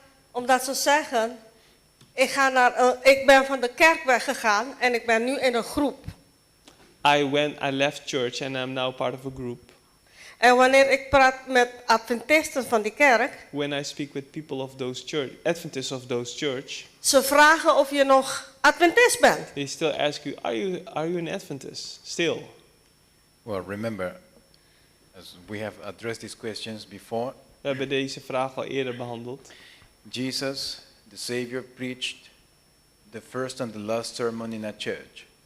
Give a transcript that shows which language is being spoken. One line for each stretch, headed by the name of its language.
Dutch: Omdat ze zeggen, ik ben van de kerk weggegaan en ik ben nu in een groep.
English: I left church and I'm now part of a group.
Dutch: En wanneer ik praat met Adventisten van die kerk,
English: When I speak with people of those church, Adventists of those church,
Dutch: ze vragen of je nog Adventist bent.
English: they still ask you, are you an Adventist? Still. Well, remember, as we have addressed these questions before,
Dutch: We hebben deze vraag al eerder behandeld.
English: Jesus, the Savior, preached the first and the last sermon in a church.